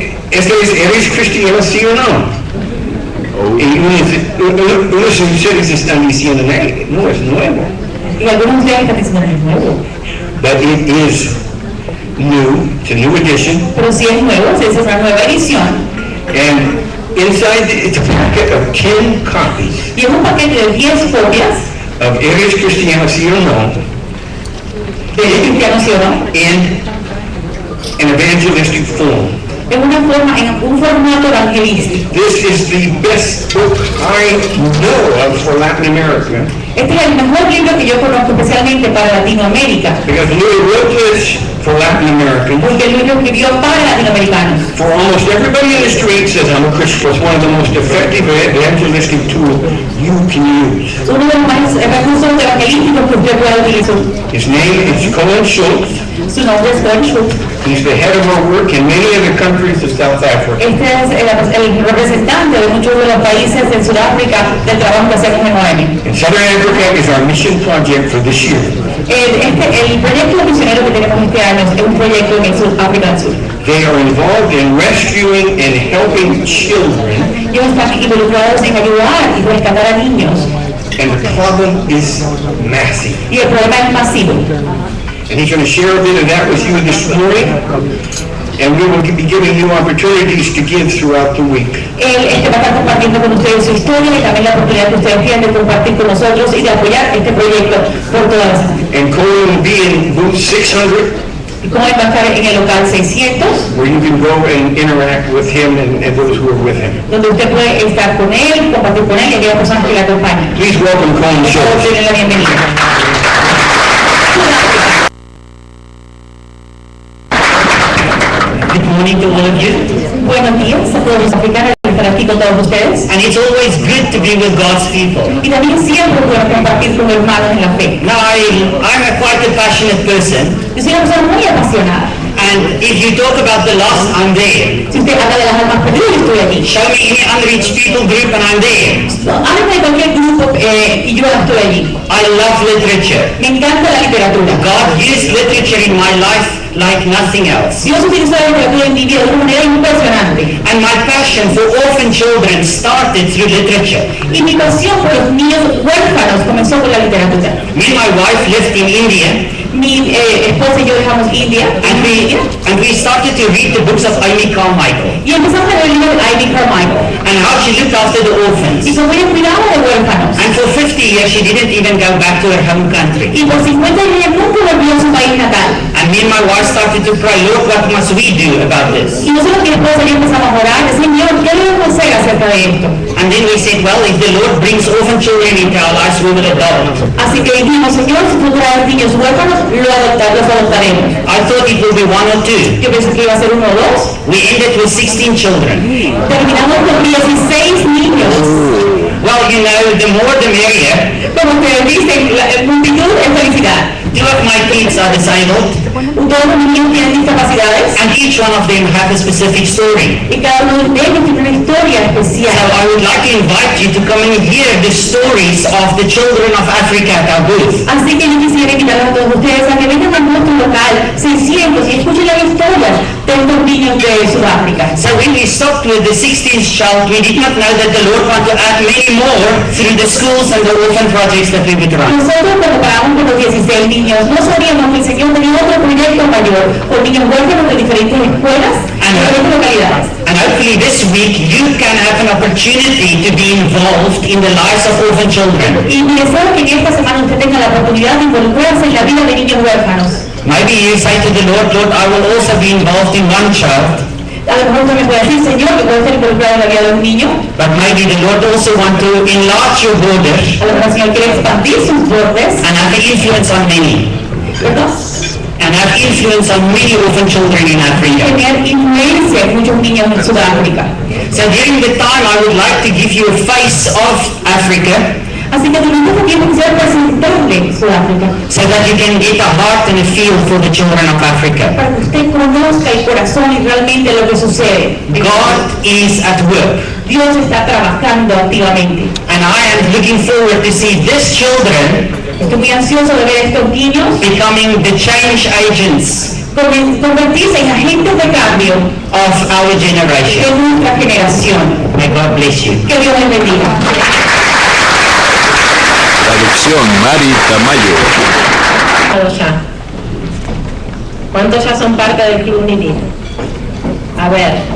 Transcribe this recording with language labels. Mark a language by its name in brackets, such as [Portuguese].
[Spanish] ¿Eres cristiano, sí o no? Y unos ustedes están diciendo, no es nuevo. Y algunos de ustedes están diciendo que es nuevo. [English] But it is new, it's a new edition, [Spanish] Pero si es nuevo, si es una nueva edición. [English] and inside it's a packet of 10 copies [Spanish] Y es un paquete de 10 copias [English] of Eres Cristiano, sí o no, [Spanish] de cristianos, ¿sí o no? [English] in an evangelistic form. [Spanish] En una forma, en un formato evangelístico. [English] This is the best book I know of for Latin America [Spanish] Este es el mejor libro que yo conozco especialmente para Latinoamérica. [English] Because Louis wrote this for Latin Americans. [Spanish] Porque Luis lo escribió para latinoamericanos. [English] For almost everybody in the street says, I'm a Christian. It's one of the most effective evangelistic tools you can use. [Spanish] Uno de los más recursos evangelísticos que usted puede utilizar. [English] His name is Colin Schultz. [Spanish] Su nombre es Colin Schultz. [English] He's the head of our work in many other countries of South Africa. [Spanish] Este es el representante de muchos de los países de Sudáfrica del trabajo que hacemos en OM. [English] And Southern Africa is our mission project for this year. [Spanish] El proyecto misionero que tenemos este año es un proyecto en Sudáfrica del Sur. [English] They are involved in rescuing and helping children. [Spanish] Ellos están involucrados en ayudar y rescatar a niños. [English] And the problem is massive. [Spanish] Y el problema es masivo. [English] And he's going to share a bit of that with you this morning. And we will be giving you opportunities to give throughout the week. [Spanish] Él va a estar compartiendo con ustedes su historia y también la oportunidad que ustedes tienen de compartir con nosotros y de apoyar este proyecto por todas las semanas. [English] And Colin will be in booth 600. [Spanish] Y como él va a estar en el local 600, [English] where you can go and interact with him and those who are with him. [Spanish] donde usted puede estar con él, compartir con él y aquellas personas que le acompañan. [English] Please welcome Colin Schultz. [Spanish] Denle la bienvenida. [English] Good morning to all of you. [Spanish] Buenos días a todos los africanos que están aquí con todos ustedes. [English] And it's always good to be with God's people. [Spanish] Y también siempre es bueno compartir con hermanos en la fe. [English] Now, I'm quite a passionate person. [Spanish] Yo soy una persona muy apasionada. [English] And if you talk about the lost, I'm there. [Spanish] Si usted habla de las almas perdidas, yo estoy allí. [English] Show me any unreached people group and I'm there. [Spanish] Háblame de cualquier grupo y yo estoy allí. [English] I love literature. [Spanish] Me encanta la literatura. [English] God used literature in my life like nothing else. [Spanish] Dios utilizó la literatura en mi vida de una manera impresionante. [English] And my passion for orphan children started through literature. [Spanish] Y mi pasión por los niños huérfanos comenzó con la literatura. [English] Me and my wife lived in India. [Spanish] Mi esposa y yo dejamos India. [English] And we started to read the books of Amy Carmichael. [Spanish] Y empezamos a leer el libro de Ivy Carmichael. [English] And how she looked after the orphans. [Spanish] Y cómo ella cuidaba de huérfanos. [English] And for 50 years she didn't even go back to her home country. [Spanish] Y por 50 años ella nunca volvió a su país natal. [English] And me and my wife started to pray, Lord, what must we do about this? [Spanish] Y nosotros mi esposa y yo empezamos a orar, Señor, ¿qué debemos hacer acerca de esto? [English] And then we said, well, if the Lord brings orphan children into our lives, we will adopt. [Spanish] Así que dijimos, Señor, si tú traes niños huérfanos, los adoptaremos. [English] I thought it would be one or two. [Spanish] Yo pensé que iba a ser uno o dos. [English] We ended with 16 children. [Spanish] Terminamos con 16 niños. [English] Well, you know, the more the merrier. [Spanish] Como ustedes dicen, la multitud es felicidad. [English] Two of my kids are disabled. [Spanish] Todos los niños tienen discapacidades. [English] And each one of them have a specific story. [Spanish] Y cada uno de ellos tiene una historia especial. [English] So I would like to invite you to come and hear the stories of the children of Africa at our booth. [Spanish] Así que yo quisiera invitar a todos ustedes a que vengan a nuestro local 600 y escuchen las historias de estos niños de Sudáfrica. [English] So when we stopped with the 16th child, we did not know that the Lord wanted to add many more through the schools and the orphan projects that we would run. [Spanish] Nosotros cuando paramos con los 16 niños, no sabíamos que el Señor tenía otro proyecto mayor con niños huérfanos de diferentes escuelas y diferentes localidades. [English] And hopefully this week you can have an opportunity to be involved in the lives of orphan children. [Spanish] Y me deseo que en esta semana usted tenga la oportunidad de involucrarse en la vida de niños huérfanos. [English] Maybe you say to the Lord, Lord, I will also be involved in one child. [Spanish] A lo mejor usted me puede decir, Señor, que puede estar involucrado en la vida de un niño. [English] But maybe the Lord also want to enlarge your borders [Spanish] A lo mejor el Señor quiere expandir sus bordes, [English] and have influence on many. [Spanish] ¿verdad? [English] And have influence on many orphan children in Africa. [Spanish] Tener influencia en muchos niños en Sudáfrica. [English] So during the time I would like to give you a face of Africa. [Spanish] Así que durante este tiempo quisiera presentarle Sudáfrica, [English] So that you can get a heart and a feel for the children of Africa. [Spanish] para que usted conozca el corazón y realmente lo que sucede. [English] God is at work. [Spanish] Dios está trabajando activamente. [English] And I am looking forward to see these children [Spanish] Estoy muy ansioso de ver a estos niños [English] becoming the change agents [Spanish] convertirse en agentes de cambio [English] of our [Spanish] de [English] generation. [Spanish] nuestra generación. [English] May God bless you. [Spanish] Que Dios les bendiga. Traducción Mari Tamayo. Ya. ¿Cuántos ya son parte del Club Nini? A ver.